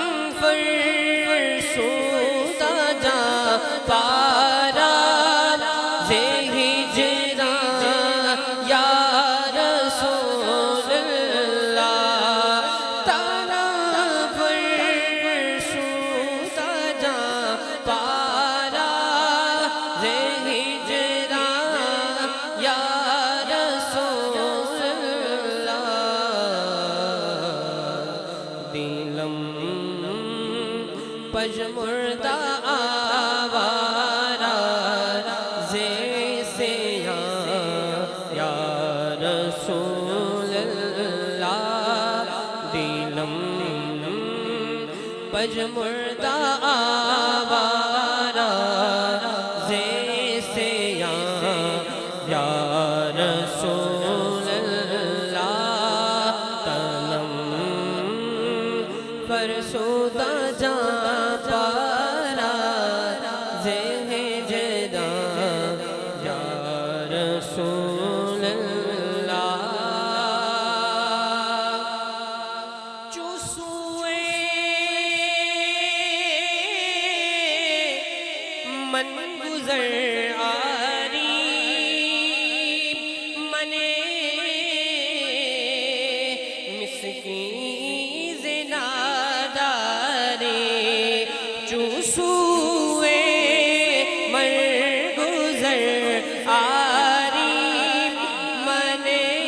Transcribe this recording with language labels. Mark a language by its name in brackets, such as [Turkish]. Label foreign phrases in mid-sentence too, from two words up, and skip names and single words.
[Persian] فرسودہ جا پارا زہ ہجران [Arabic] یا رسول اللہ [Persian] تنم فرسودہ جا پارا زہ ہجران [Arabic] یا رسول اللہ [Persian] دلم پژمردہ آوارہ سے [Arabic] یا رسول اللہ [Persian] دلم پژمردہ آوارہ سے [Arabic] یا رسول اللہ [Persian] تنم فرسودہ جا پارا زہ ہجران [Arabic] یا رسول اللہ [Persian] چوسوئے [Baluchi] من گزر آری منے مسکین زنادارے چوسوئے من گزر آری منے